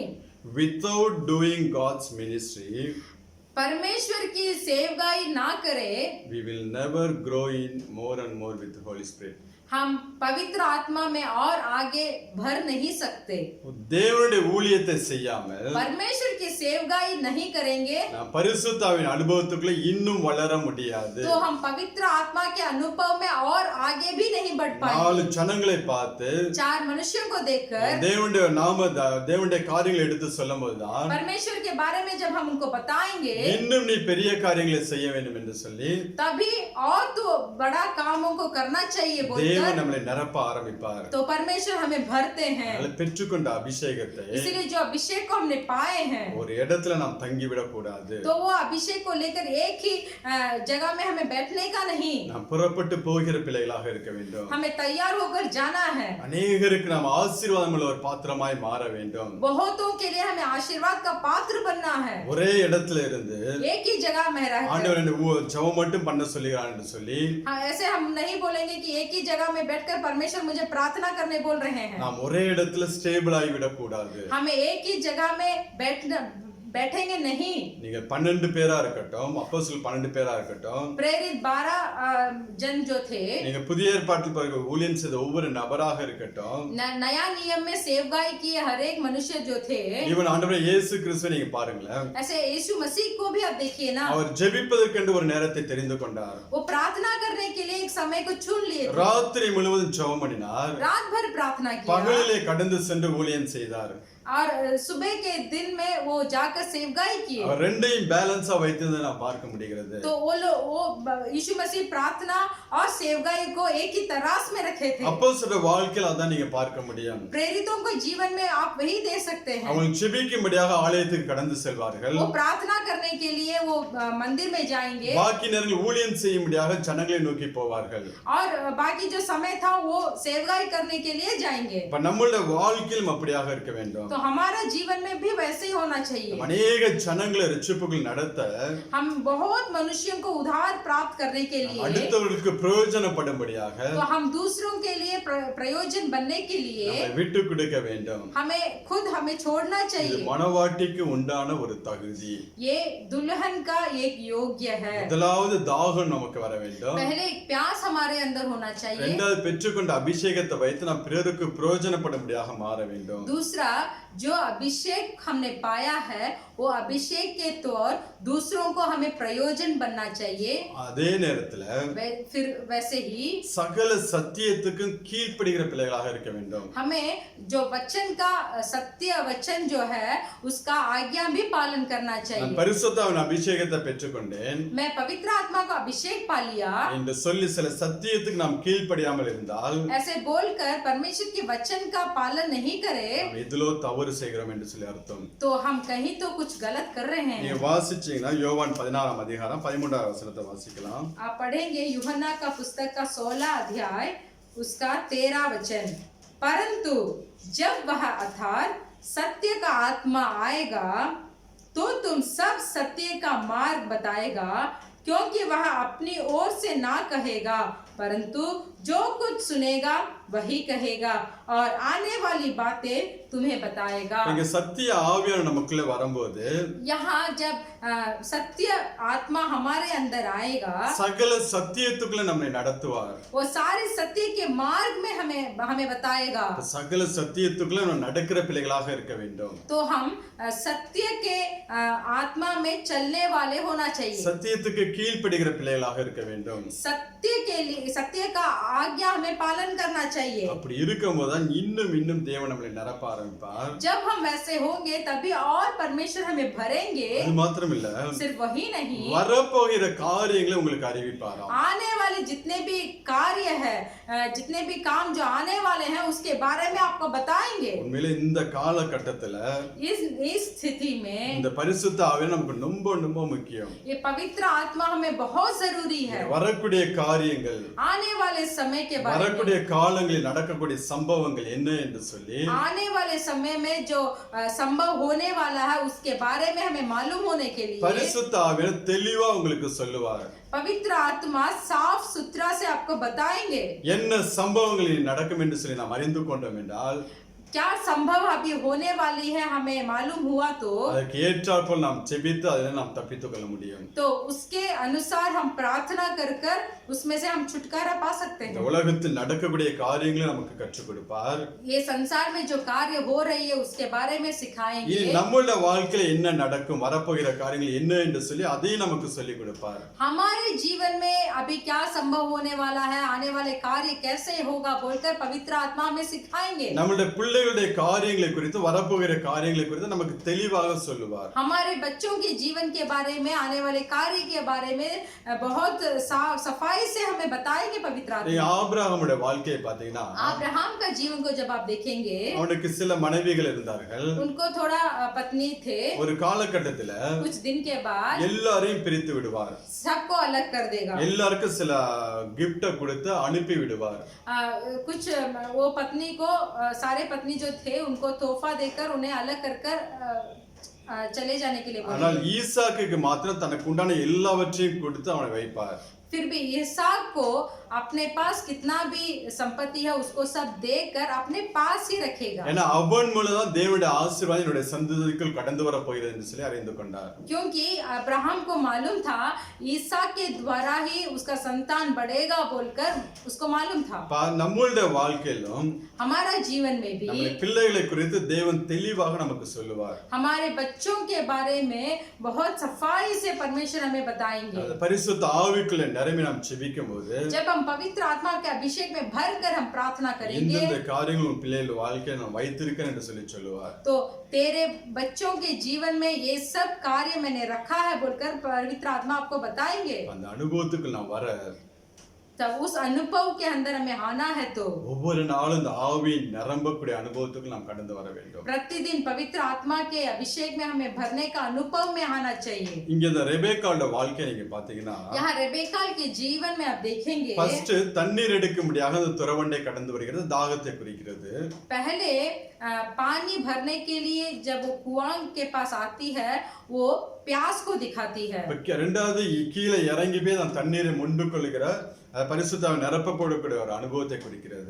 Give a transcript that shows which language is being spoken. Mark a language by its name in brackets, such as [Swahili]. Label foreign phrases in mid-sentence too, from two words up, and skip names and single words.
[English] Without doing God's ministry, [Hindi] परमेश्वर की सेवकाई ना करे, [English] we will never grow in more and more with the Holy Spirit. [Hindi] हम पवित्र आत्मा में और आगे भर नहीं सकते। [Tamil] தேவனுடைய ஊழியத்தை செய்யாமல் [Hindi] परमेश्वर की सेवकाई नहीं करेंगे, [Tamil] நாம் பரிசுத்தாவின் அனுபவத்துக்குள்ள இன்னும் வளர முடியாது. [Hindi] तो हम पवित्र आत्मा के अनुभव में और आगे भी नहीं बढ़ पाएंगे। [Tamil] நாலு ஜனங்களை பார்த்து [Hindi] चार मनुष्यों को देखकर [Tamil] தேவனுடைய காரியங்களை எடுத்து சொல்லும்போதுதான் [Hindi] परमेश्वर के बारे में जब हम उनको बताएंगे, [Tamil] இன்னும் நீ பெரிய காரியங்களை செய்ய வேண்டும் என்று சொல்லி [Hindi] तभी और तो बड़ा कामों को करना चाहिए बोलकर [Tamil] தேவன் நம்மளை நிரப்ப ஆரம்பிப்பார். [Hindi] तो परमेश्वर हमें भरते हैं। [Tamil] அதனால பெற்றுக்கொண்ட அபிஷேகத்தை [Hindi] इसलिए जो अभिषेक को हमने पाए हैं, [Tamil] ஒரு இடத்துல நாம் தங்கிவிடக் கூடாது. [Hindi] तो वो अभिषेक को लेकर एक ही जगह में हमें बैठने का नहीं, [Tamil] நாம் புறப்பட்டு போகிற பிள்ளைகளாக இருக்க வேண்டும். [Hindi] हमें तैयार होकर जाना है। [Tamil] அநேகருக்கு நாம் ஆசீர்வாதமுள்ள ஒரு பாத்திரமாய் மாற வேண்டும். [Hindi] बहुतों के लिए हमें आशीर्वाद का पात्र बनना है। [Tamil] ஒரே இடத்துல இருந்து [Hindi] एक ही जगह में रहकर [Tamil] ஆண்டவர் என்ன ஜெபம் மட்டும் பண்ண சொல்லுகிறார் என்று சொல்லி [Hindi] ऐसे हम नहीं बोलेंगे कि एक ही जगह में बैठकर परमेश्वर मुझे प्रार्थना करने बोल रहे हैं। [Tamil] நாம் ஒரே இடத்துல ஸ்டேபிள் ஆகி விடக்கூடாது. [Hindi] हमें एक ही जगह में बैठेंगे नहीं। [Tamil] நீங்க 12 பேரா இருக்கட்டும், அப்போஸ்தலர் 12 பேரா இருக்கட்டும், [Hindi] प्रेरित 12 जन जो थे, [Tamil] நீங்க புதிய ஏற்பாட்டில் பிறகு ஊழியம் செய்த ஒவ்வொரு நபராக இருக்கட்டும், [Hindi] नया नियम में सेवकाई किए हर एक मनुष्य जो थे, [Tamil] ஈவன் ஆண்டவர் இயேசு கிறிஸ்துவை நீங்க பாருங்களேன், [Hindi] ऐसे यीशु मसीह को भी आप देखिए ना, [Tamil] அவர் ஜெபிப்பதற்கென்று ஒரு நேரத்தை தெரிந்து கொண்டார். [Hindi] वो प्रार्थना करने के लिए एक समय को चुन लिए थे। [Tamil] ராத்திரி முழுவதும் ஜெபம் பண்ணினார், [Hindi] रात भर प्रार्थना किया [Tamil] பகலிலே கடந்து சென்று ஊழியம் செய்தார். [Hindi] और सुबह के दिन में वो जाकर सेवकाई किए। [Tamil] அவர் ரெண்டையும் பேலன்ஸா வைத்ததை நாம் பார்க்க முடிகிறது. [Hindi] तो वो यीशु मसीह प्रार्थना और सेवकाई को एक ही तरास में रखे थे। [Tamil] அப்போஸ்தலர் வாழ்க்கையில் அதான் நீங்க பார்க்க முடியும். [Hindi] प्रेरितों को जीवन में आप वही दे सकते हैं। [Tamil] அவங்க ஜெபிக்கும்படியாக ஆலயத்துக்கு கடந்து செல்வார்கள். [Hindi] वो प्रार्थना करने के लिए वो मंदिर में जाएंगे [Tamil] பாக்கி நேரங்களில் ஊழியம் செய்யும்படியாக ஜனங்களை நோக்கி போவார்கள். [Hindi] और बाकी जो समय था वो सेवकाई करने के लिए जाएंगे। [Tamil] இப்ப நம்மளுடைய வாழ்க்கையிலும் அப்படியாக இருக்க வேண்டும். [Hindi] तो हमारा जीवन में भी वैसे ही होना चाहिए। [Tamil] अनेक ஜனங்களை ரட்சிப்புக்குள் நடத்த, [Hindi] हम बहुत मनुष्यों को उद्धार प्राप्त करने के लिए, [Tamil] அடுத்தவர்களுக்கு பிரயோஜனப்படும்படியாக, [Hindi] तो हम दूसरों के लिए प्रयोजन बनने के लिए [Tamil] நம்மை விட்டு கொடுக்க வேண்டும். [Hindi] हमें छोड़ना [Tamil] இது [Hindi] चाहिए। [Tamil] மனவாட்டிக்கு உண்டான ஒரு தகுதி. [Hindi] ये दुल्हन का एक योग्य है। [Tamil] முதலாவது தாகம் நமக்கு வர வேண்டும். [Hindi] पहले एक प्यास हमारे अंदर होना चाहिए। [Tamil] இரண்டாவது பெற்றுக்கொண்ட அபிஷேகத்தை வைத்து நாம் பிறருக்கு பிரயோஜனப்படும்படியாக மாற வேண்டும். [Hindi] दूसरा जो अभिषेक हमने पाया है वो अभिषेक के तौर दूसरों को हमें प्रयोजन बनना चाहिए। [Tamil] அதே நேரத்துல [Hindi] फिर वैसे ही [Tamil] சகல சத்தியத்துக்கும் கீழ்ப்படுகிற பிள்ளைகளாக இருக்க வேண்டும். [Hindi] हमें जो वचन का सत्य वचन जो है उसका आज्ञा भी पालन करना [Tamil] நான் [Hindi] चाहिए। [Tamil] பரிசுத்தாவின் அபிஷேகத்தை பெற்றுக்கொண்டேன் [Hindi] मैं पवित्र आत्मा का अभिषेक पा लिया [Tamil] என்று சொல்லி சில சத்தியத்துக்கு நாம் கீழ்ப்படியாமல் இருந்தால் [Hindi] ऐसे बोलकर परमेश्वर के वचन का पालन नहीं करे [Tamil] நாம் எதிலோ தவறு செய்கிறோம் என்று சொல்லி அர்த்தம். [Hindi] तो हम कहीं तो कुछ गलत कर रहे [Tamil] நீங்க [Hindi] हैं। [Tamil] வாசிச்சீங்கன்னா யோவான் 16 அதிகாரம் 13 வசனத்தை வாசிக்கலாம். [Hindi] आप पढ़ेंगे यूहन्ना का पुस्तक का 16 अध्याय उसका 13 वचन। परंतु जब वह अर्थात सत्य का आत्मा आएगा तो तुम सब सत्य का मार्ग बताएगा, क्योंकि वह अपनी ओर से ना कहेगा परंतु जो कुछ सुनेगा वही कहेगा और आने वाली बातें तुम्हें बताएगा। [Tamil] இங்க சத்திய ஆவியான நமக்குள்ள வரும்போது [Hindi] यहाँ जब सत्य आत्मा हमारे अंदर आएगा, [Tamil] சகல சத்தியத்துக்குள்ள நம்மை நடத்துவார். [Hindi] वो सारे सत्य के मार्ग में हमें बताएगा। [Tamil] சகல சத்தியத்துக்குள்ள நம்ம நடக்கிற பிள்ளைகளாக இருக்க வேண்டும். [Hindi] तो हम सत्य के आत्मा में चलने वाले होना चाहिए। [Tamil] சத்தியத்துக்கு கீழ்ப்படிகிற பிள்ளைகளாக இருக்க வேண்டும். [Hindi] सत्य के लिए सत्य का आज्ञा हमें पालन करना चाहिए। [Tamil] அப்படி இருக்கும்போது தான் இன்னும் தேவன் நம்மை நிரப்ப ஆரம்பிப்பார். [Hindi] जब हम वैसे होंगे तभी और परमेश्वर हमें भरेंगे। [Tamil] அது மாத்திரம் இல்ல, [Hindi] सिर्फ वही नहीं, [Tamil] வரப்போகிற காரியங்களை உங்களுக்கு அறிவிப்பாராம். [Hindi] आने वाले जितने भी कार्य है, जितने भी काम जो आने वाले हैं उसके बारे में आपको बताएंगे। [Tamil] உண்மையிலே இந்த காலகட்டத்துல [Hindi] इस स्थिति में [Tamil] இந்த பரிசுத்த ஆவி நமக்கு ரொம்ப முக்கியம். [Hindi] ये पवित्र आत्मा हमें बहुत जरूरी है। [Tamil] வரக்கூடிய காரியங்கள், [Hindi] आने वाले समय के बारे में, [Tamil] வரக்கூடிய காலங்களில் நடக்கக்கூடிய சம்பவங்கள் என்ன என்று சொல்லி [Hindi] आने वाले समय में जो संभव होने वाला है उसके बारे में हमें मालूम होने के लिए [Tamil] பரிசுத்த ஆவியானவர் தெளிவா உங்களுக்கு சொல்லுவார். [Hindi] पवित्र आत्मा साफ सुथरा से आपको बताएंगे। [Tamil] என்ன சம்பவங்கள் நடக்கும் என்று சொல்லி நாம் அறிந்து கொண்டோம் என்றால் [Hindi] क्या संभव अभी होने वाली है हमें मालूम हुआ तो [Tamil] அதற்கு ஏற்றாற்போல் நாம் ஜெபித்து அதில் நாம் தப்பித்துக் கொள்ள முடியும். [Hindi] तो उसके अनुसार हम प्रार्थना कर उसमें से हम छुटकारा पा सकते [Tamil] இந்த [Hindi] हैं। [Tamil] உலகத்தில் நடக்கக்கூடிய காரியங்களை நமக்கு கற்றுக் கொடுப்பார். [Hindi] ये संसार में जो कार्य हो रही है उसके बारे में सिखाएंगे। [Tamil] இனி நம்முடைய வாழ்க்கையில என்ன நடக்கும், வரப்போகிற காரியங்கள் என்ன என்று சொல்லி அதையும் நமக்கு சொல்லிக் கொடுப்பார். [Hindi] हमारे जीवन में अभी क्या संभव होने वाला है, आने वाले कार्य कैसे होगा बोलकर पवित्र आत्मा हमें सिखाएंगे। [Tamil] நம்முடைய பிள்ளைகளுடைய காரியங்களை குறித்து, வரப்போகிற காரியங்களை குறித்து நமக்கு தெளிவாக சொல்லுவார். [Hindi] हमारे बच्चों के जीवन के बारे में, आने वाले कार्य के बारे में बहुत सफाई से हमें बताएंगे पवित्र आत्मा। [Tamil] ஆபிரகாமுடைய வாழ்க்கையை பார்த்தீங்கன்னா [Hindi] अब्राहम का जीवन को जब आप देखेंगे, [Tamil] அவனுக்கு சில மனைவிகள் இருந்தார்கள். [Hindi] उनको थोड़ा पत्नी थे। [Tamil] ஒரு காலகட்டத்துல [Hindi] कुछ दिन के बाद [Tamil] எல்லாரையும் பிரித்து விடுவார். [Hindi] सबको अलग कर देगा। [Tamil] எல்லாருக்கும் சில கிஃப்ட கொடுத்து அனுப்பி விடுவார். [Hindi] कुछ वो पत्नी को सारे पत्नी जो थे उनको तोहफा देकर उन्हें अलग कर चले जाने के लिए बोले। [Tamil] ஆனால் ஈசாக்குக்கு மாத்திரம் தனக்கு உண்டான எல்லாவற்றையும் கொடுத்து அவனை வைப்பார். [Hindi] फिर भी इसहाक को अपने पास कितना भी संपत्ति है उसको सब देकर अपने पास ही रखेगा। [Tamil] ஏன்னா அவன் மூலம் தான் தேவனுடைய ஆசீர்வாதம் என்னுடைய சந்ததிக்குள் கடந்து வர போகிறது என்று சொல்லி அறிந்து கொண்டார். [Hindi] क्योंकि अब्राहम को मालूम था इसहाक के द्वारा ही उसका संतान बढ़ेगा बोलकर उसको मालूम था। [Tamil] நம்மளுடைய வாழ்க்கையிலும் [Hindi] हमारा जीवन में भी [Tamil] நம்முடைய பிள்ளைகளை குறித்து தேவன் தெளிவாக நமக்கு சொல்லுவார். [Hindi] हमारे बच्चों के बारे में बहुत सफाई से परमेश्वर हमें बताएंगे। [Tamil] பரிசுத்த ஆவிக்குள்ள நிரம்பி நாம் ஜெபிக்கும்போது [Hindi] जब हम पवित्र आत्मा के अभिषेक में भरकर हम प्रार्थना करेंगे [Tamil] இந்த காரியங்கள் உன் பிள்ளைகள் வாழ்க்கையில் நான் வைத்திருக்கேன் என்று சொல்லி சொல்லுவார். [Hindi] तो तेरे बच्चों के जीवन में ये सब कार्य मैंने रखा है बोलकर पवित्र आत्मा आपको बताएंगे। [Tamil] அந்த அனுபவத்துக்கு நான் வர [Hindi] तब उस अनुभव के अंदर हमें आना है तो [Tamil] ஒவ்வொரு நாளும் இந்த ஆவியின் நிரம்பக்கூடிய அனுபவத்துக்கு நாம் கடந்து வர வேண்டும். [Hindi] प्रतिदिन पवित्र आत्मा के अभिषेक में हमें भरने का अनुभव में आना चाहिए। [Tamil] இங்க இந்த ரெபேக்காவோட வாழ்க்கையை நீங்க பாத்தீங்கன்னா [Hindi] यहाँ रेबेकाल के जीवन में आप देखेंगे [Tamil] ஃபர்ஸ்ட் தண்ணீர் எடுக்கும்படியாக அந்த துறவண்டை கடந்து வருகிறது, தாகத்தை குறிக்கிறது. [Hindi] पहले पानी भरने के लिए जब वो कुआं के पास आती है वो प्यास को दिखाती है। [Tamil] ரெண்டாவது கீழே இறங்கி போய் அந்த தண்ணீரை முண்டு கொள்ளுகிற பரிசுத்தாவை நிரப்பப்படக்கூடிய ஒரு அனுபவத்தை குறிக்கிறது.